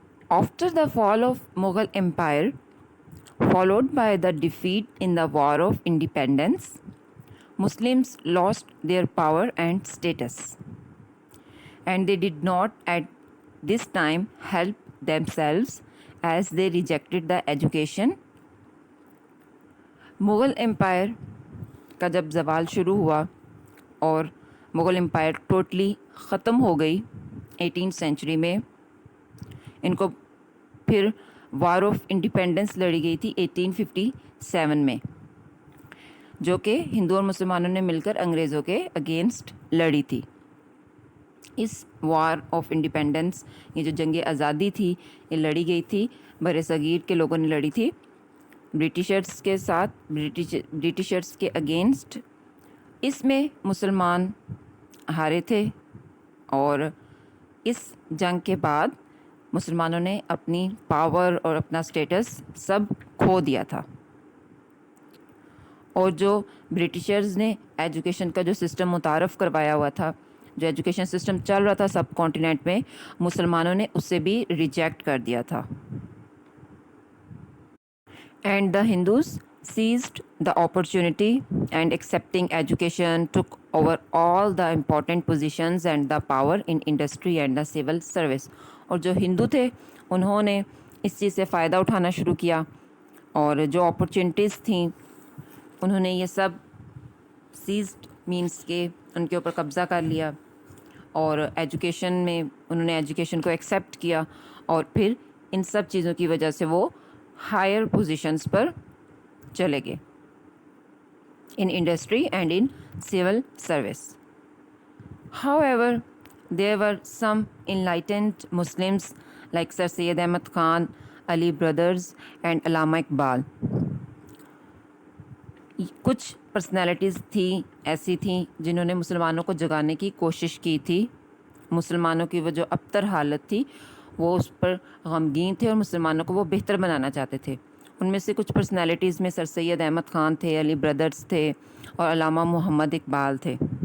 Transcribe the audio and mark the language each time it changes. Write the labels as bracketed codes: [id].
[en] After the fall of Mughal Empire, followed by the defeat in the War of Independence, Muslims lost their power and status, and they did not at this time help themselves as they rejected the education. [hi] Mughal empire का जब ज़वाल शुरू हुआ और Mughal empire totally ख़त्म हो गई 18th century में, इनको फिर वार ऑफ इंडिपेंडेंस लड़ी गई थी 1857 में, जो कि हिंदू और मुसलमानों ने मिलकर अंग्रेज़ों के अगेंस्ट लड़ी थी. इस वार ऑफ इंडिपेंडेंस, ये जो जंग आज़ादी थी, ये लड़ी गई थी बर सगीर के लोगों ने लड़ी थी ब्रिटिशर्स के साथ, ब्रिटिशर्स के अगेंस्ट. इसमें मुसलमान हारे थे और इस जंग के बाद मुसलमानों ने अपनी पावर और अपना स्टेटस सब खो दिया था. और जो ब्रिटिशर्स ने एजुकेशन का जो सिस्टम मुतारफ़ करवाया हुआ था, जो एजुकेशन सिस्टम चल रहा था सब कॉन्टिनेंट में, मुसलमानों ने उससे भी रिजेक्ट कर दिया था. [en] And the Hindus seized the opportunity and accepting education took over all the important positions and the power in industry and the civil service. [hi] और जो हिंदू थे उन्होंने इस चीज़ से फ़ायदा उठाना शुरू किया और जो अपॉर्चुनिटीज़ थी उन्होंने ये सब सीज्ड मीन्स के उनके ऊपर कब्ज़ा कर लिया और एजुकेशन में उन्होंने एजुकेशन को एक्सेप्ट किया और फिर इन सब चीज़ों की वजह से वो हायर पोजीशंस पर चले गए [en] in industry and in civil service. However, there were some enlightened Muslims like Sir Syed Ahmad Khan, Ali Brothers and Allama Iqbal. [hi] कुछ पर्सनालिटीज़ थी ऐसी थी जिन्होंने मुसलमानों को जगाने की कोशिश की थी. मुसलमानों की वो जो अबतर हालत थी वो उस पर गमगीन थे और मुसलमानों को वो बेहतर बनाना चाहते थे. उनमें से कुछ पर्सनालिटीज़ में सर सैयद अहमद ख़ान थे, अली ब्रदर्स थे और अल्लामा मोहम्मद इकबाल थे.